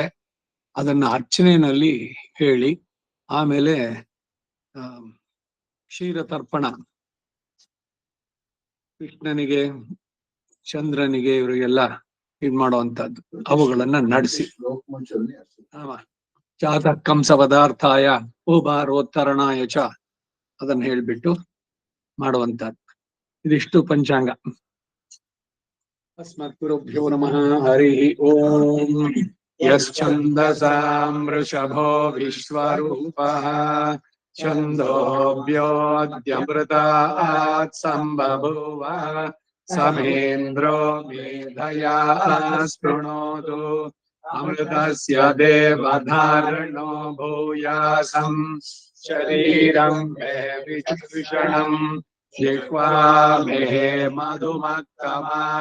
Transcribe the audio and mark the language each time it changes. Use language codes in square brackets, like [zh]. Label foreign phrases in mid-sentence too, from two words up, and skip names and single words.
[kn] ಅದನ್ನ ಅರ್ಚನೆಯಲ್ಲಿ ಹೇಳಿ ಆಮೇಲೆ ಕ್ಷೀರ ತರ್ಪಣ ಕೃಷ್ಣನಿಗೆ, ಚಂದ್ರನಿಗೆ, ಇವರಿಗೆಲ್ಲ ಇದ್ ಮಾಡುವಂತದ್ದು ಅವುಗಳನ್ನ ನಡೆಸಿ [sa] ಜಾತ ಕಂಸ ಪದಾರ್ಥಾಯ ಉಭಾರೋತ್ತರಣಾಯ ಚ [kn] ಅದನ್ನ ಹೇಳ್ಬಿಟ್ಟು ಮಾಡುವಂತದ್ದು. ಇದಿಷ್ಟು ಪಂಚಾಂಗ. [sa] ಅಸ್ಮತ್ ಗುರುಭ್ಯೋ ನಮಃ. ಹರಿ ಓಂ. ಯಶ್ಚಂದಸಾಂ ವೃಷಭೋ ವಿಶ್ವರೂಪಃ ಛಂದೋಭ್ಯೋऽದ್ಯಮೃತಾತ್ ಸಂಬಭೂವ ಸಮೇಂದ್ರೋ ಮೇಧಯಾ ಸ್ಪೃಣೋತು ಅಮೃತಸ್ಯ ದೇವಧಾರಣೋ ಭೂಯಾಸಂ ಶರೀರಂ ಮೇ ವಿಭೂಷಣಂ ಜಿಹ್ವಾ ಮೇ ಮಧುಮಕ್ಕಮಾ